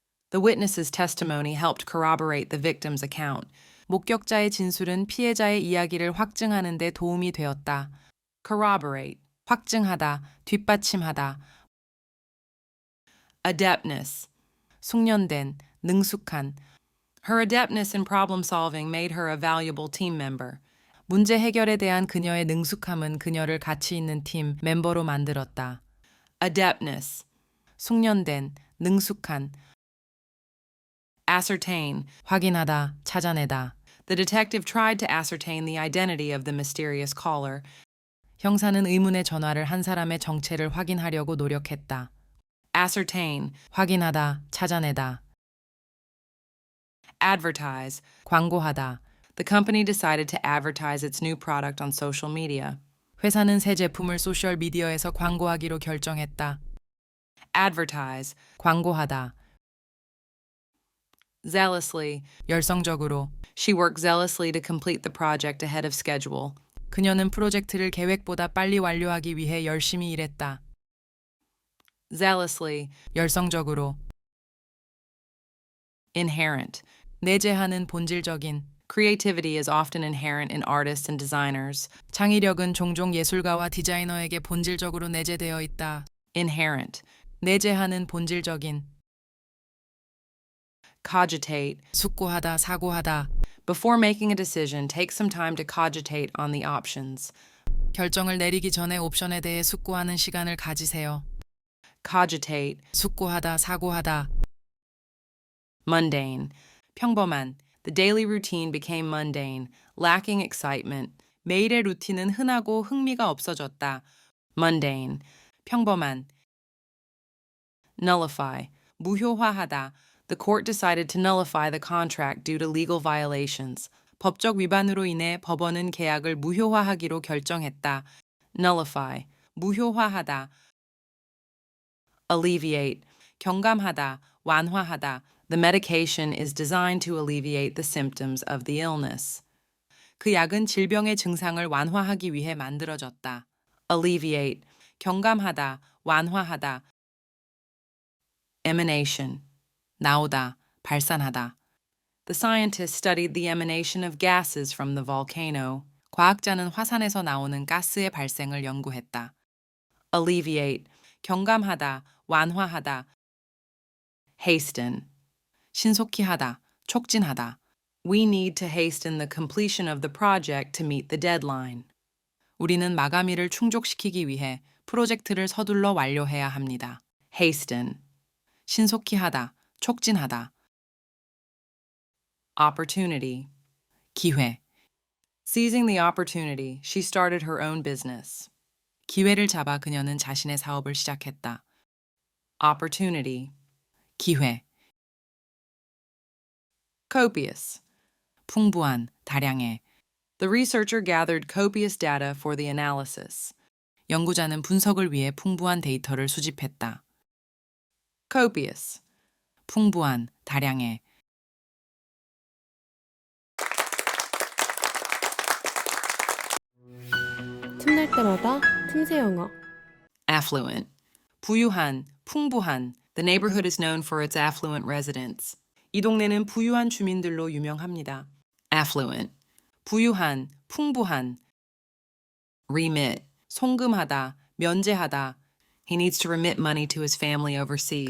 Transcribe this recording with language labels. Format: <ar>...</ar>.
<en>The witness's testimony helped corroborate the victim's account.</en> <ko>목격자의 진술은 피해자의 이야기를 확증하는 데 도움이 되었다. corroborate, 확증하다, 뒷받침하다. adeptness, 숙련된, 능숙한.</ko> <en>Her adeptness in problem solving made her a valuable team member.</en> <ko>문제 해결에 대한 그녀의 능숙함은 그녀를 가치 있는 팀 멤버로 만들었다. adeptness, 숙련된, 능숙한. ascertain, 확인하다, 찾아내다.</ko> <en>The detective tried to ascertain the identity of the mysterious caller.</en> <ko>형사는 의문의 전화를 한 사람의 정체를 확인하려고 노력했다. ascertain, 확인하다, 찾아내다. advertise, 광고하다.</ko> <en>The company decided to advertise its new product on social media.</en> <ko>회사는 새 제품을 소셜 미디어에서 광고하기로 결정했다. advertise, 광고하다. zealously, 열성적으로.</ko> <en>She worked zealously to complete the project ahead of schedule.</en> <ko>그녀는 프로젝트를 계획보다 빨리 완료하기 위해 열심히 일했다. zealously, 열성적으로. inherent, 내재하는 본질적인.</ko> <en>Creativity is often inherent in artists and designers.</en> <ko>창의력은 종종 예술가와 디자이너에게 본질적으로 내재되어 있다. inherent, 내재하는 본질적인. cogitate, 숙고하다, 사고하다.</ko> <en>Before making a decision, take some time to cogitate on the options.</en> <ko>결정을 내리기 전에 옵션에 대해 숙고하는 시간을 가지세요. cogitate, 숙고하다, 사고하다. mundane, 평범한.</ko> <en>The daily routine became mundane, lacking excitement.</en> <ko>매일의 루틴은 흔하고 흥미가 없어졌다. mundane, 평범한. nullify, 무효화하다.</ko> <en>The court decided to nullify the contract due to legal violations.</en> <ko>법적 위반으로 인해 법원은 계약을 무효화하기로 결정했다. nullify, 무효화하다. alleviate, 경감하다, 완화하다.</ko> <en>The medication is designed to alleviate the symptoms of the illness.</en> <ko>그 약은 질병의 증상을 완화하기 위해 만들어졌다. alleviate, 경감하다, 완화하다. emanation, 나오다, 발산하다.</ko> <en>The scientists studied the emanation of gases from the volcano.</en> <ko>과학자는 화산에서 나오는 가스의 발생을 연구했다. alleviate, 경감하다, 완화하다. hasten, 신속히 하다, 촉진하다.</ko> <en>We need to hasten the completion of the project to meet the deadline.</en> <ko>우리는 마감일을 충족시키기 위해 프로젝트를 서둘러 완료해야 합니다. hasten, 신속히 하다, 촉진하다. opportunity, 기회.</ko> <en>Seizing the opportunity, she started her own business.</en> <ko>기회를 잡아 그녀는 자신의 사업을 시작했다. opportunity, 기회. copious, 풍부한, 다량의.</ko> <en>The researcher gathered copious data for the analysis.</en> <ko>연구자는 분석을 위해 풍부한 데이터를 수집했다. copious, 풍부한, 다량의. 틈날 때마다 틈새 영어. affluent, 부유한, 풍부한.</ko> <en>The neighborhood is known for its affluent residents.</en> <ko>이 동네는 부유한 주민들로 유명합니다. affluent, 부유한, 풍부한.</ko> <en>remit.</en> <ko>송금하다, 면제하다.</ko> <en>He needs to remit money to his family overseas.</en>